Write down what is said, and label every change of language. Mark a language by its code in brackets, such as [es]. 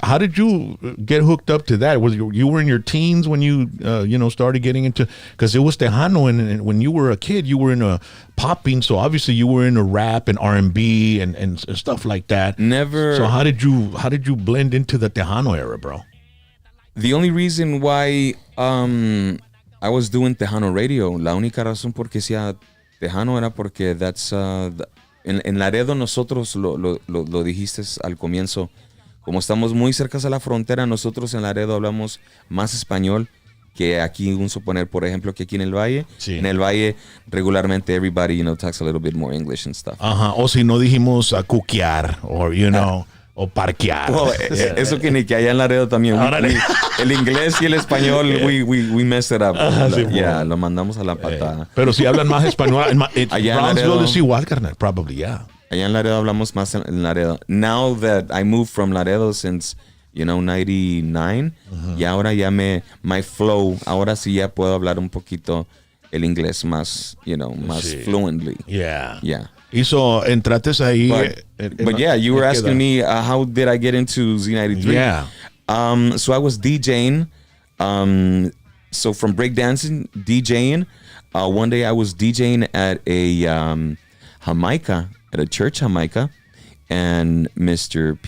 [en] How did you get hooked up to that? Was you were in your teens when you started getting into, because it was Tejano, and when you were a kid you were in a popping, so obviously you were in a rap and R&B and stuff like that. Never. So how did you blend into the Tejano era, bro? The only reason why I was doing Tejano radio, [es] la única razón por que sea Tejano era porque that's en Laredo nosotros, lo dijiste al comienzo, como estamos muy cerca a la frontera, nosotros en Laredo hablamos más español que aquí, un suponer, por ejemplo, que aquí en el Valle. Sí. En el Valle, regularmente, [en] everybody, talks a little bit more English and stuff. [es] Ajá, o si no dijimos a cuquear, or, o parquear. Well, eso que ni que allá en Laredo también. El inglés y el español, [en] we messed it up. [es] Lo mandamos a la patada. Pero si hablan más español, allá en Laredo es igual, carnal, [en] probably, yeah. [es] Allá en Laredo hablamos más en Laredo. [en] Now that I moved from Laredo since, [es] 99, y ahora ya [en] my flow, [es] ahora sí ya puedo hablar un poquito el inglés más, más fluently. [en] Yeah. Yeah. [es] Y so, entrates ahí. [en] But yeah, you were asking me how did I get into Z93? Yeah. So I was DJing. So from breakdancing, DJing. One day I was DJing at a Jamaica, at a church Jamaica, and Mr.